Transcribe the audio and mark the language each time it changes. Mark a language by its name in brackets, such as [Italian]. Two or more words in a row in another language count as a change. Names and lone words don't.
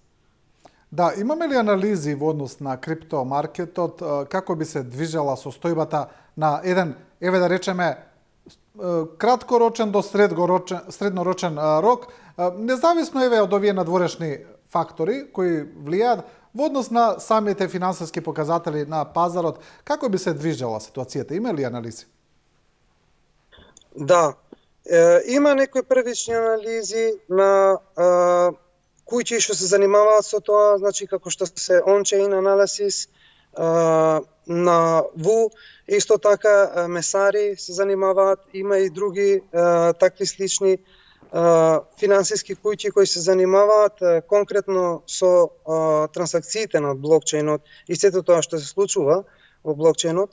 [Macedonian] Да, имаме ли анализи во однос на криптомаркетот, како би се движела состојбата на еден, еве да речеме, краткорочен до среднорочен рок, независно еве од овие надворешни фактори кои влијаат во однос на самите финансиски показатели на пазарот, како би се движела ситуацијата? Има ли анализи? Да, има некои првични анализи на куќи што се занимаваат со тоа, значи како што се [English] on-chain analysis, [Macedonian] на ВУ, исто така месари се занимаваат, има и други такви слични финансиски куќи кои се занимаваат конкретно со трансакциите на блокчейнот и сето тоа што се случува во блокчейнот.